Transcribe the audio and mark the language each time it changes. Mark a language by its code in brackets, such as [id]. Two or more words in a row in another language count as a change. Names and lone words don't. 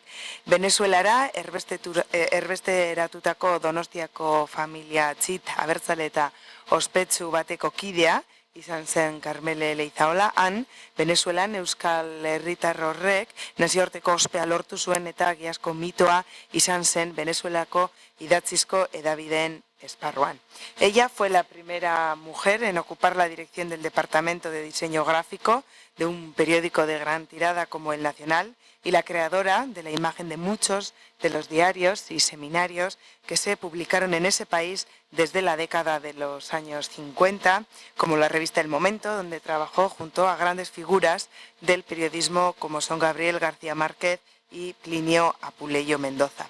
[eu] Venezuelara erbesteratutako Donostiako familia txit abertzale eta ospetsu bateko kidea izan zen Karmele Leizaola. Han, Venezuelan euskal herritar horrek nazioarteko ospea lortu zuen eta egiazko mitoa izan zen Venezuelako idatzizko hedabideen esparruan. [es] Ella fue la primera mujer en ocupar la dirección del Departamento de Diseño Gráfico de un periódico de gran tirada como El Nacional y la creadora de la imagen de muchos de los diarios y seminarios que se publicaron en ese país desde la década de los años 50, como la revista El Momento, donde trabajó junto a grandes figuras del periodismo como son Gabriel García Márquez y Plinio Apuleyo Mendoza.